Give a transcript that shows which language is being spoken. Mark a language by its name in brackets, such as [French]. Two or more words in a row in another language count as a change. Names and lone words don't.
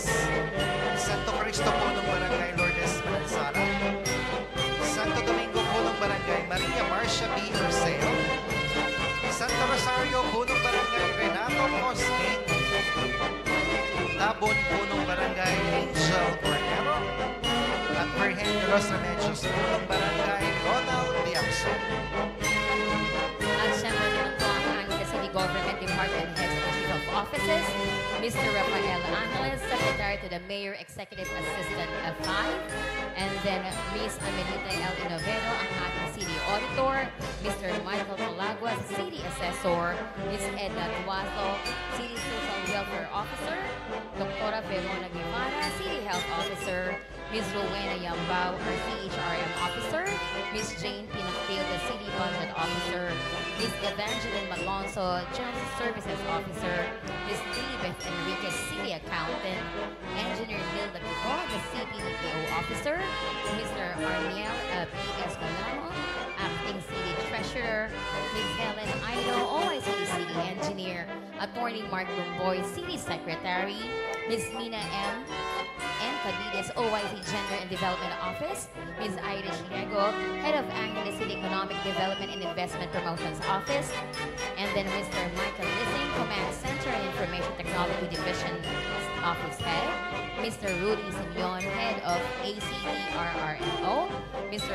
[Filipino] Santo Cristo, punong Barangay Lourdes Manansara. Santo Domingo, punong Barangay Maria Marcia B. Orseo. Santo Rosario, punong Barangay Renato Costing. Tabon, punong Barangay Angel Cordero. At Virgen de los Remedios, punong Barangay Ronald Diamso. At siyempre naman po ang [English] Angeles City Government Department Heads and Chief of Offices, Mr. Rafael Angeles, Secretary to the Mayor, Executive Assistant F5, and then Ms. Amelita L. Inoveno, [Filipino] ang ating [English] City Auditor, Mr. Michael Malaguas, City Assessor, Ms. Edna Duazo, City Social Welfare Officer, Dr. Verona Guevara, City Health Officer, Ms. Rowena Yambao, our CHRM Officer, Ms. Jane Pinactil, the City Budget Officer, Ms. Evangeline Malonzo, General Services Officer, Ms. Lilibeth Enriquez, City Accountant, Engineer Nilda Kiko, the CPDPO Officer, Mr. Arniel P. Escalamo, Acting City Treasurer, Ms. Helen Aido, OIC City Engineer, Attorney Mark Lumboy, City Secretary, Ms. Mina M. Cabides, OIC Gender and Development Office, Ms. Ida Chinego, Head of Angeles City Economic Development and Investment Promotions Office, and then Mr. Michael Lissing, Command Center and Information Technology Division Office Head, Mr. Rudy Simeon, Head of ACDRRNO, Mr.